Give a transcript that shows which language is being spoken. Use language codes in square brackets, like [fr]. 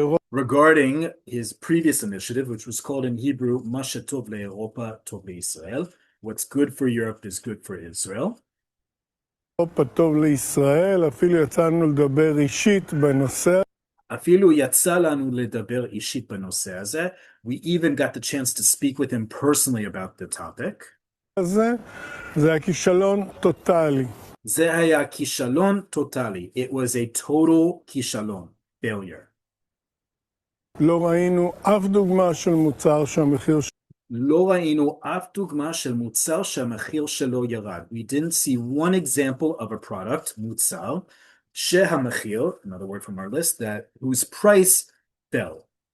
[en] Regarding his previous initiative, which was called in Hebrew, Masha Tov le'Europa, Tov le'Israel. What's good for Europe is good for Israel. [he] טוב לישראל, אפילו יצאנו לדבר אישית בנושא. אפילו יצא לנו לדבר אישית בנושא הזה. [en] We even got the chance to speak with him personally about the topic. [he] זה היה כישלון טוטלי. זה היה כישלון טוטלי. [en] It was a total כישלון, failure. [he] לא ראינו אף דוגמה של מוצר שהמחיר לא ראינו אף דוגמה של מוצר שהמחיר שלו ירד. [en] We didn't see one example of a product, [he] מוצר, שהמחיר, [en] another word from our list, that whose price fell.